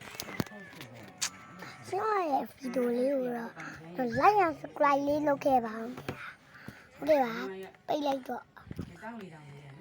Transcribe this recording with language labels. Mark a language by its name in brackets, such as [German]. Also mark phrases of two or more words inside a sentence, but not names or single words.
[Burmese] ကျွန်တော်ရဲ့ဗီဒီယိုလေးကိုတော့ [English] like and subscribe [Burmese] လေးလုပ်ခဲ့ပါဦးဟုတ်ကဲ့ပါပိတ်လိုက်တော့